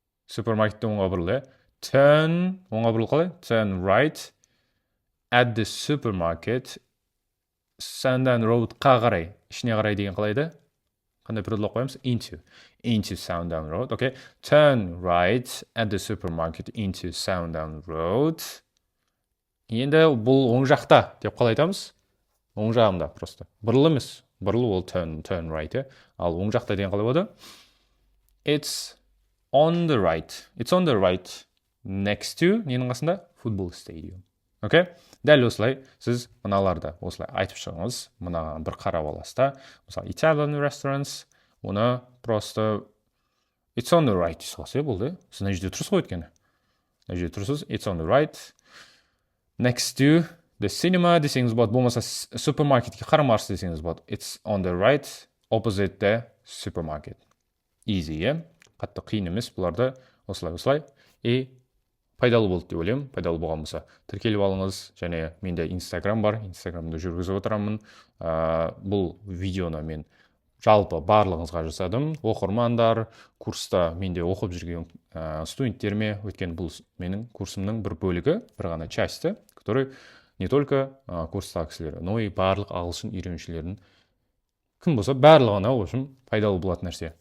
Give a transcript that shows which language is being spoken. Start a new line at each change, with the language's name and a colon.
Kazakh: Супермаркетте оңға бұрыл, Turn, оңға бұрыл қалай?
English: Turn right at the supermarket.
Kazakh: Sandown Road-қа қарай. Ішіне қарай деген қалайды? Қандай предлог қоямыз?
English: Into Sandown Road, okay?
Kazakh: Turn right at the supermarket into Sandown Road. Енді бұл оң жақта деп қалай айтамыз? Оң жағымда просто. Бұрыл емес. Бұрыл ол
English: turn right,
Kazakh: ал оң жақта деген қалай болады?
English: It's on the right. It's on the right next to
Kazakh: ненің қасында?
English: Football stadium. Окей?
Kazakh: Дәл осылай сіз мыналарды осылай айтып шығыңыз. Мынаған бір қарап аласыз да. Мысалы, Italian restaurants, оны просто it's on the right десіз болды. Сіз мына жерде тұрсыз ғой өйткені. Мына жерде тұрсыз,
English: it's on the right next to the cinema
Kazakh: десеңіз болады. Болмаса супермаркетке қарамарсыз десеңіз болады.
English: It's on the right opposite the supermarket. Easy,
Kazakh: иә? Қатты қиын емес бұларды осылай. И пайдалы болды деп ойлаймын. Пайдалы болған болса тіркеліп алыңыз, және менде Instagram бар. Instagram'да жүргізіп отырамын. Бұл видеоны мен жалпы барлығыңызға жасадым. Оқырмандар, курста менде оқып жүрген студенттеріме, өткен бұл менің курсымның бір бөлігі, бір ғана часті,
Russian: который не только
Kazakh: курстағы кісілер,
Russian: но и
Kazakh: барлық ағылшын үйренушілердің кім болса барлығына,
Russian: в общем,
Kazakh: пайдалы болатын нәрсе.